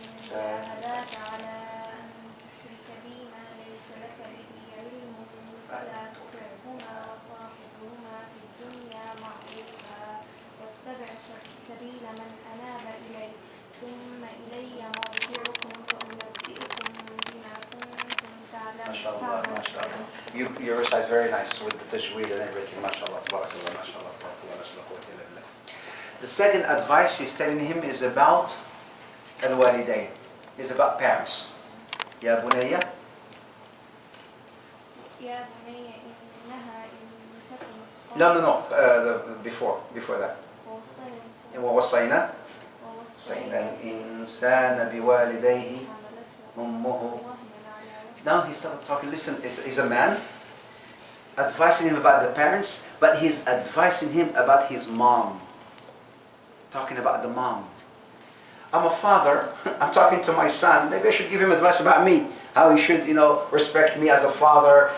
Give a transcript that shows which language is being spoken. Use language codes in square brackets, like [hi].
[ar] جاهداك على أن تشرك بي ما ليس لك به علم فلا تطعهما وصاحبهما في الدنيا معروفا واتبع سبيل من أناب إلي ثم إلي مرجعكم فأنبئكم بما كنتم ما شاء الله ما شاء الله. تعملون. [en] You recite very nice with the tajweed and everything. [ar] ما شاء الله تبارك الله ما شاء الله تبارك الله ما شاء الله قوة إلا بالله. [en] The second advice he's telling him is about al-walidayn. Is about parents. [ar] يا بني. يا بني إنها إن تكن [en] No. Before that. [ar] ووصينا الإنسان بوالديه أمه. [en] Now he started talking. Listen, he's a man advising him about the parents, but he's advising him about his mom. Talking about the mom. I'm a father. I'm talking to my son. Maybe I should give him advice about me. How he should, respect me as a father.